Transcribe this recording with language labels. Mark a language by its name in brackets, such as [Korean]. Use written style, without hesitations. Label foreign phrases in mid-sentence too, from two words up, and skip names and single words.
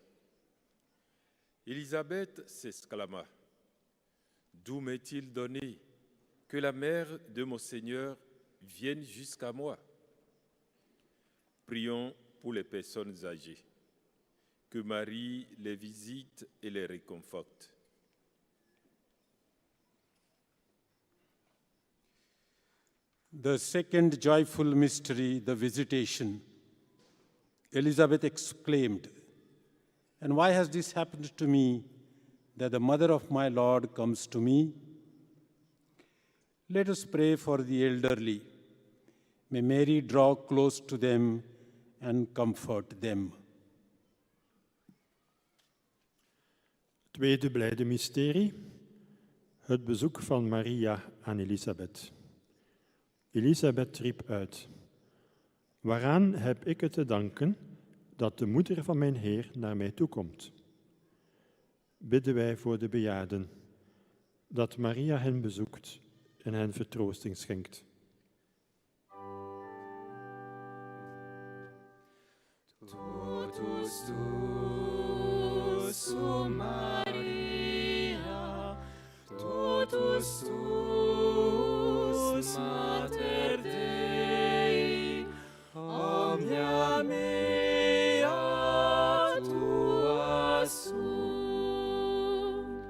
[French] Élisabeth s'exclama, « D'où m'est-il donné que la mère de mon Seigneur vienne jusqu'à moi ?» Prions pour les personnes âgées, que Marie les visite et les réconforte. [English] The second joyful mystery, the visitation. Elizabeth exclaimed, "And why has this happened to me, that the mother of my Lord comes to me?" Let us pray for the elderly. May Mary draw close to them and comfort them. [Dutch] Tweede blijde mysterie, het bezoek van Maria aan Elisabeth. Elisabeth riep uit, "Waaraan heb ik het te danken dat de moeder van mijn Heer naar mij toekomt?" Bidden wij voor de bejaarden, dat Maria hen bezoekt en hen vertroosting schenkt. [Latin] Totus tuus, o Maria, totus tuus, Mater Dei, omnia mea tua sunt.